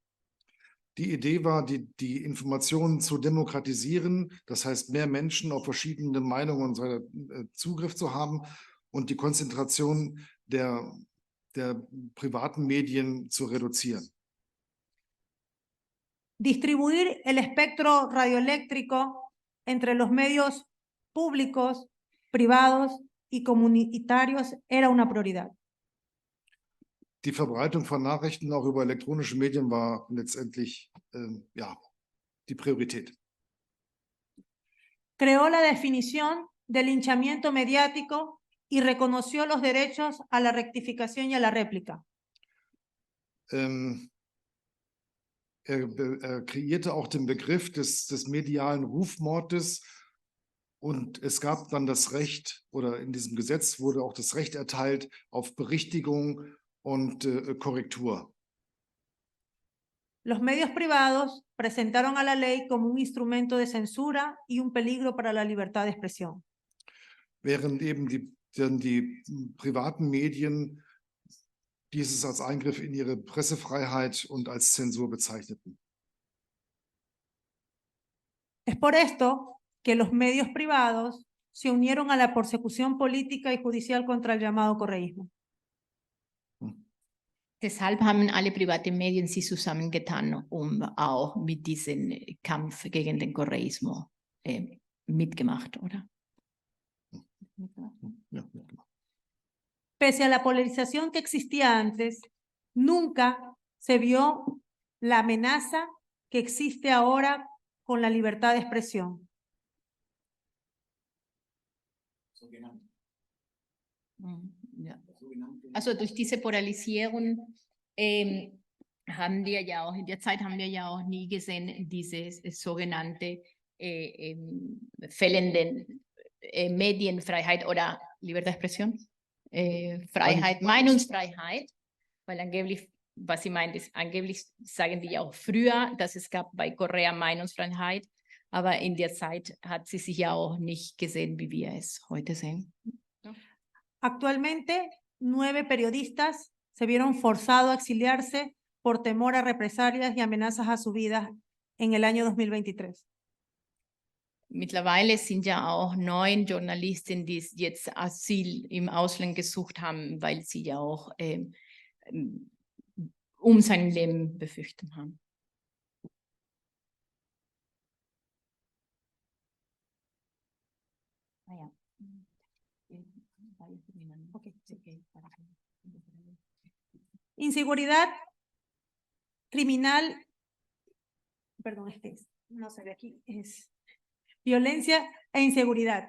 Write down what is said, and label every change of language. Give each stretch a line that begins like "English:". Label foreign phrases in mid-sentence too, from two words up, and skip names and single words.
German: Die Idee war, die Informationen zu demokratisieren, das heißt, mehr Menschen auf verschiedene Meinungen und so weiter Zugriff zu haben und die Konzentration der privaten Medien zu reduzieren.
Spanish: Distribuir el espectro radioeléctrico entre los medios públicos, privados y comunitarios era una prioridad.
German: Die Verbreitung von Nachrichten auch über elektronische Medien war letztendlich die Priorität.
Spanish: Creó la definición del linchamiento mediático y reconoció los derechos a la rectificación y a la réplica.
German: Er kreierte auch den Begriff des medialen Rufmordes und es gab dann das Recht, oder in diesem Gesetz wurde auch das Recht erteilt auf Berichtigung und Korrektur.
Spanish: Los medios privados presentaron a la ley como un instrumento de censura y un peligro para la libertad de expresión.
German: Während eben die privaten Medien dieses als Eingriff in ihre Pressefreiheit und als Zensur bezeichneten.
Spanish: Es por esto que los medios privados se unieron a la persecución política y judicial contra el llamado correísmo.
German: Deshalb haben alle privaten Medien sich zusammengetan, auch mit diesem Kampf gegen den Correísmo mitgemacht, oder? Ja.
Spanish: Pese a la polarización que existía antes, nunca se vio la amenaza que existe ahora con la libertad de expresión.
German: Ja. Also durch diese Polarisierung haben wir ja auch, in der Zeit haben wir ja auch nie gesehen, diese sogenannte fehlenden Medienfreiheit oder
Spanish: Libertad de Expresión,
German: Freiheit, Meinungsfreiheit, weil angeblich, was sie meint, ist, angeblich sagen die ja auch früher, dass es gab bei Correa Meinungsfreiheit, aber in der Zeit hat sie sich ja auch nicht gesehen, wie wir es heute sehen.
Spanish: Actualmente, 9 periodistas se vieron forzados a exiliarse por temor a represalias y amenazas a su vida en el año 2023.
German: Mittlerweile sind ja auch 9 Journalisten, die jetzt Asyl im Ausland gesucht haben, weil sie ja auch um sein Leben befürchtet haben.
Spanish: Inseguridad criminal, perdón, no se ve aquí, es violencia e inseguridad.